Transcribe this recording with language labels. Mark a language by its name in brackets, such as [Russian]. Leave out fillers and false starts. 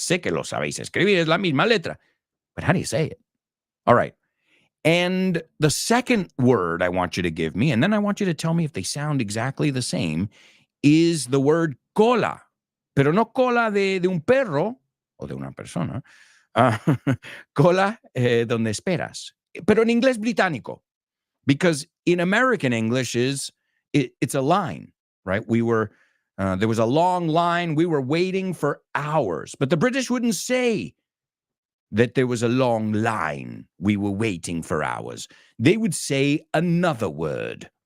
[Spanish] Sé que lo sabéis escribir, es la misma letra. [English] But how do you say it? All right. And the second word I want you to give me, and then I want you to tell me if they sound exactly the same, is the word cola. [Spanish] Pero no cola de un perro o de una persona. Cola donde esperas. Pero en inglés británico. [English] Because in American English, it's a line, right? There was a long line. We were waiting for hours. But the British wouldn't say that there was a long line. We were waiting for hours. They would say another word.